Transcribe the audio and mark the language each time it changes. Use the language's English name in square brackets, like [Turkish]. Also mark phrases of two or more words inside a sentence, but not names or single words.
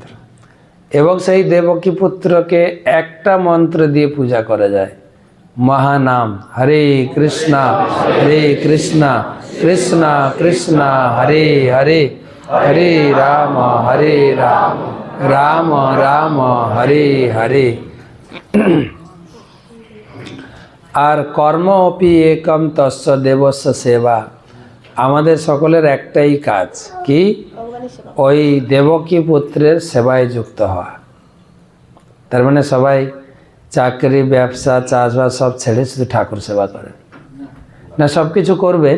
[Bangla] এবং সেই দেবকী পুত্রকে একটা মন্ত্র দিয়ে পূজা করা যায়, মহানাম, [Sanskrit] হরে কৃষ্ণা কৃষ্ণ কৃষ্ণ হরে হরে, হরে রাম রাম রাম হরে হরে। আর কর্ম অপি একম তস্য দেবস্য সেবা। [Bangla] আমাদের সকলের একটাই কাজ, কি? ওই দেবকী পুত্রের সেবায় যুক্ত হওয়া। তার মানে সবাই চাকরি, ব্যবসা, চাষবাস সব ছেড়ে শুধু ঠাকুর সেবা করেন না, সব কিছু করবেন।